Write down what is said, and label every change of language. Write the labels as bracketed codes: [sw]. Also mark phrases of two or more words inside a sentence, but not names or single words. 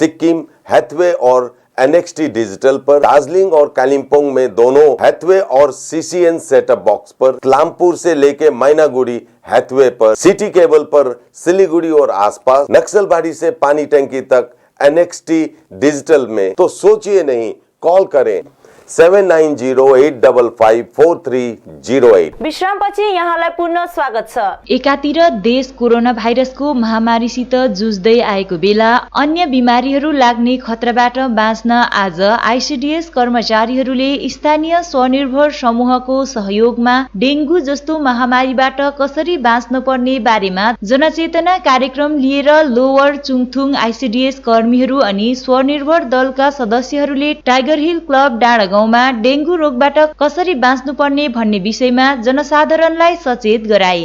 [hi] सिक्किम, हैथवे और NXT डिजिटल पर, दार्जिलिंग और कालिम्पोंग में दोनों हैथवे और CCN सेटअप बॉक्स पर, क्लामपुर से लेके मैनागुड़ी हैथवे पर, सिटी केबल पर सिलीगुड़ी और आसपास, नक्सलबाड़ी से पानी टंकी तक NXT डिजिटल में। तो सोचिए नहीं, कॉल करें 7908554308। [ne] विश्रामपछि यहाँलाई पुनः स्वागत छ। एकातिर देश कोरोना भाइरसको महामारीसित जुझ्दै आएको बेला अन्य बिमारीहरू लाग्ने खतराबाट बाँच्न आज आइसिडिएस कर्मचारीहरूले स्थानीय स्वनिर्भर समूहको सहयोगमा डेङ्गु जस्तो महामारीबाट कसरी बाँच्न पर्ने बारेमा जनचेतना कार्यक्रम लिएर लोवर चुङथुङ आइसिडिएस कर्मीहरू अनि स्वनिर्भर दलका सदस्यहरूले टाइगर हिल क्लब डाँडागाउँमा डेङ्गु रोगबाट कसरी बाँच्नुपर्ने भन्ने विषयमा जनसाधारणलाई सचेत गराए।